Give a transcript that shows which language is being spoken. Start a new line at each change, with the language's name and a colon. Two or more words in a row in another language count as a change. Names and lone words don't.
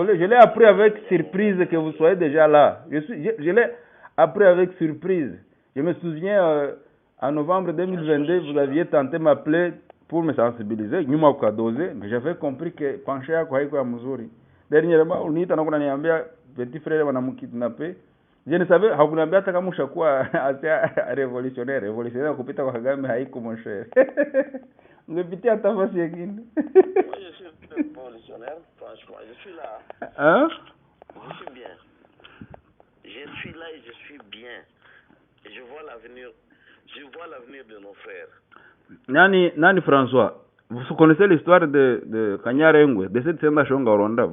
French: Je l'ai appris avec surprise que vous soyez déjà là. Je l'ai appris avec surprise. Je me souviens, en novembre 2022, vous aviez tenté de m'appeler pour me sensibiliser. Mais j'avais compris que penché à quoi Muzuri. Dernièrement, on dit que petit frère m'a kidnappé. Je ne savais pas
Swahili: hata kama ushakuwa
French: révolutionnaire
Swahili: kupita kwa Kagame haiko
French: mon cher.
Swahili: Ungepitia hata fasi nyingine.
French: Moi je suis révolutionnaire, franchement, je suis là. Hein? Je suis bien. Je suis là et je suis bien. Et je vois l'avenir de nos frères. Nani François, vous connaissez l'histoire de Kanyarengwe, de cette Senda Shonga au Rwanda.